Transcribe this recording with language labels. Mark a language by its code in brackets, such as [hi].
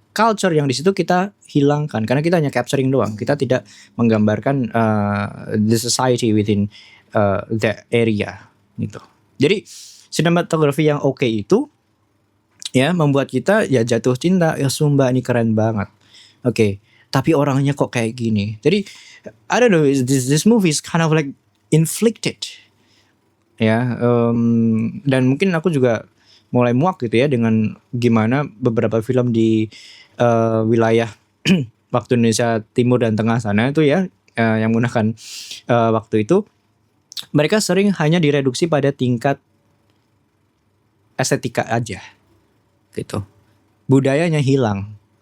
[id] Culture yang di situ kita hilangkan karena kita hanya capturing doang. Kita tidak menggambarkan [en] the society within that area [id] gitu. Jadi sinematografi yang oke itu ya membuat kita ya jatuh cinta, ya Sumba ini keren banget. Oke, tapi orangnya kok kayak gini. Jadi [en] I don't know, this movie is kind of like inflicted. [id] Ya, dan mungkin aku juga mulai muak gitu ya dengan gimana beberapa film di wilayah waktu Indonesia Timur dan Tengah sana itu ya, yang menggunakan waktu itu, mereka sering hanya direduksi pada tingkat estetika aja gitu. Budayanya hilang.